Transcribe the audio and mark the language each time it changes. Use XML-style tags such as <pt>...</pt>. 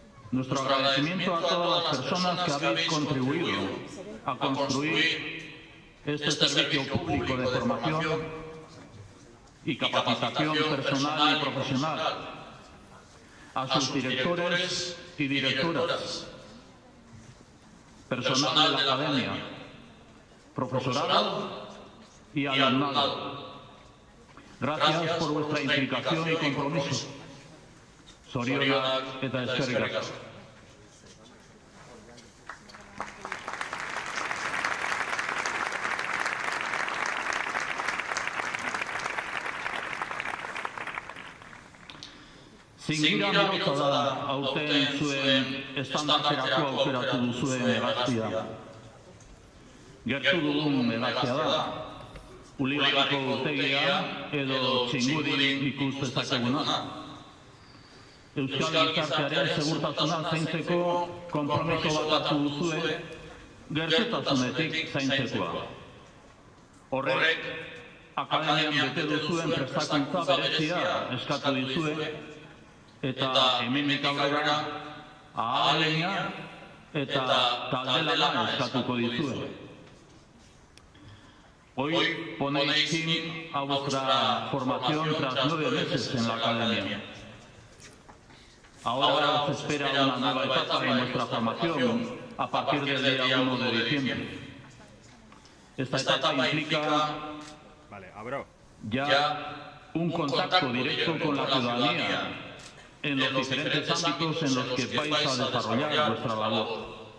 <es>Nuestro agradecimiento a todas las personas que habéis contribuido a construir este servicio público de formación y capacitación personal y profesional, a sus directores y directoras, personal de la academia, profesorado y alumnado. Gracias por vuestra implicación y compromiso.</es> <eu>Zorionak eta eskerrik asko. Zingira bihotza da aurten zuen estandarterako aukeratu duzuen hegaztia. Gertu dugun hegaztia da, Ulibarriko urtegia edo Txingudin ikus dezakeguna. Euskal gizartearen segurtasuna zaintzeko konpromiso bat hartu duzue, gertutasunetik zaintzekoa. Horrek, akademian bete duzuen prestakuntza berezia eskatu dizue, eta hemendik aurrera ahalegina eta talde-lana eskatuko dizue.</eu> <es>Hoy ponéis fin a vuestra formación tras 9 meses en la academia. Ahora os espera una nueva etapa en nuestra formación a partir del día 1 de diciembre. Esta etapa implica ya un contacto directo con la ciudadanía en los diferentes ámbitos en los que vais a desarrollar vuestra labor.</es>